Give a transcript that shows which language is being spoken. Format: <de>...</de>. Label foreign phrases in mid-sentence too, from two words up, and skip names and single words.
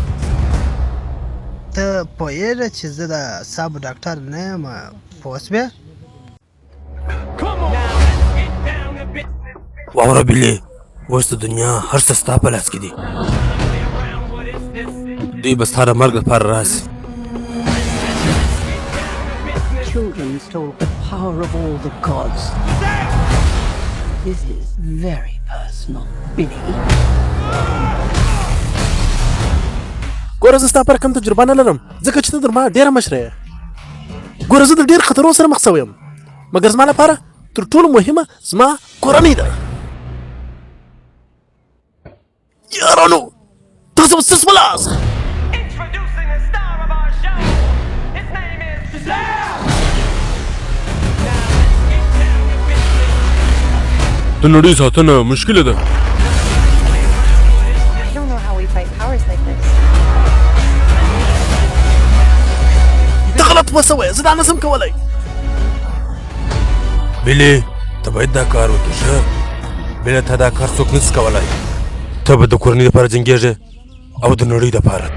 <ps>ته پوهېږې چې زه د اعصابو ډاکټر نه یم، پوه شوې؟ واوره بیلې، اوس د دنیا هر څه ستا په لاس کې دي. دوی به ستا د مرګ لپاره راسي.</ps> <en>Children stole the power of all the gods. This is very personal, Billy.</en> <ps>ګوره زه ستا پر کم تجربه نه لرم ځکه چې ته در ما ډېره مشره یې. ګوره زه د ډېر خطرو سره مخ شوی یم، مګر زما لپاره تر ټولو مهمه زما کورنۍ ده. یارانو تاسو اوس څه شولاست؟</ps> <en>Introducing the star of our show. His name is Shazam!</en> <ps>د نړۍ ساتنه مشکله ده.</ps> <en>I don't know how we fight powers like this.</en> <ps>ته غلط وسوی، زه دا نه شم کولی. بیلې ته باید دا کار وکړې ښه. بیله تا دا کار څوک نشي کولی. ته به د کورنۍ لپاره جنګېږې او د نړۍ لپاره.</ps>